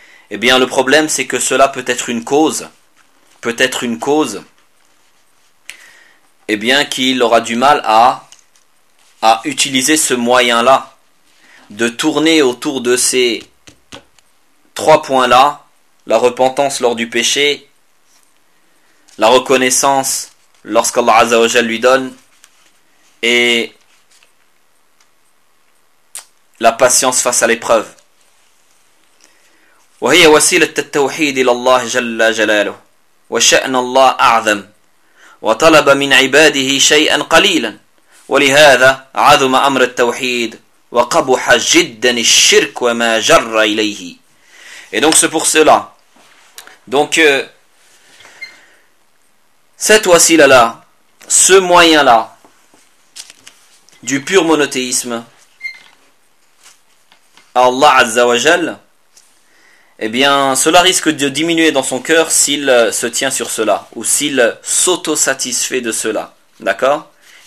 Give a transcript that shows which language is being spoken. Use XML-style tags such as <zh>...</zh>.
<fr>Eh bien, le problème, c'est que cela peut être une cause, eh bien qu'il aura du mal à utiliser ce moyen-là de tourner autour de ces trois points-là, la repentance lors du péché, la reconnaissance lorsqu'Allah Azza wa Jal lui donne, et la patience face à l'épreuve.</fr> <ar>وهي وسيلة التوحيد إلى الله جل جلاله وشأن الله أعظم وطلب من عباده شيئا قليلا ولهذا عظم أمر التوحيد وقبح جدا الشرك وما جر إليه.</ar> <fr>Et donc c'est pour cela. Donc cette wasila là, ce moyen là du pur monothéisme, Allah Azza wa Jal, eh bien, cela risque de diminuer dans son cœur s'il se tient sur cela, ou s'il s'auto-satisfait de cela. D'accord ?</fr>